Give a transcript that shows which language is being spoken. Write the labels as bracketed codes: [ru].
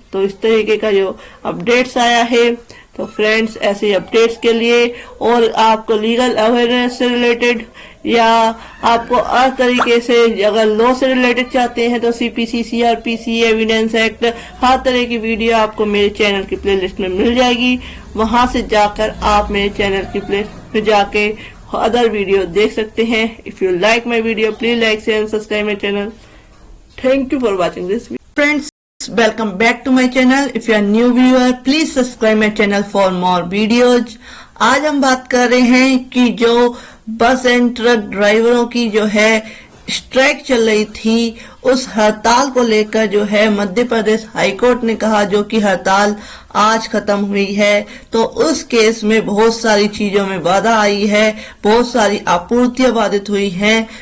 [hi] तो इस तरीके का जो अपडेट्स आया है। तो फ्रेंड्स, ऐसे अपडेट्स के लिए और आपको लीगल अवेयरनेस से रिलेटेड या आपको हर तरीके से अगर लॉ से रिलेटेड चाहते हैं तो सीपीसी, सीआरपीसी, एविडेंस एक्ट, हर तरह की वीडियो आपको मेरे चैनल की प्लेलिस्ट में मिल जाएगी। वहां से जाकर आप मेरे चैनल की प्लेलिस्ट में जाके अदर वीडियो देख सकते हैं। [en] If you like my video, please like, share and subscribe my channel. Thank you for watching this video. Friends, welcome back to my channel. If you are new viewer, please subscribe my channel for more videos. [hi] आज हम बात कर रहे हैं कि जो बस and truck ड्राइवरों की जो है स्ट्राइक चल रही थी, उस हड़ताल को लेकर जो है मध्य प्रदेश हाईकोर्ट ने कहा, जो कि हड़ताल आज खत्म हुई है, तो उस केस में बहुत सारी चीजों में बाधा आई है, बहुत सारी आपूर्तियां बाधित हुई हैं।